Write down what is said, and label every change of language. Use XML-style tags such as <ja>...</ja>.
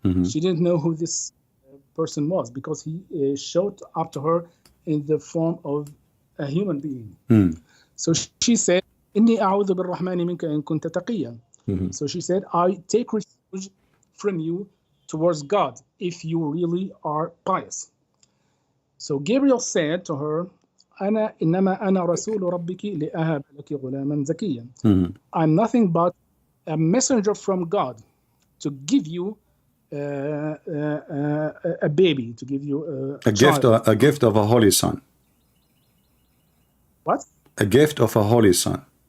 <en>She didn't know who this person was because he showed up to her in the form of a human being. So she said,</en> <ar>"Inni a'udhu bir-Rahmani minka in kunta taqiyya."</ar> <en>So she said, "I take refuge from you towards God if you really are pious." So Gabriel said to her,</en> <ar>إنما أنا رسول ربك لأهب لك غلاما زكيا.</ar> <en>I'm nothing but a messenger from God to give you a baby, to give you a gift, a gift of a holy son. What? A gift of a holy son.</en>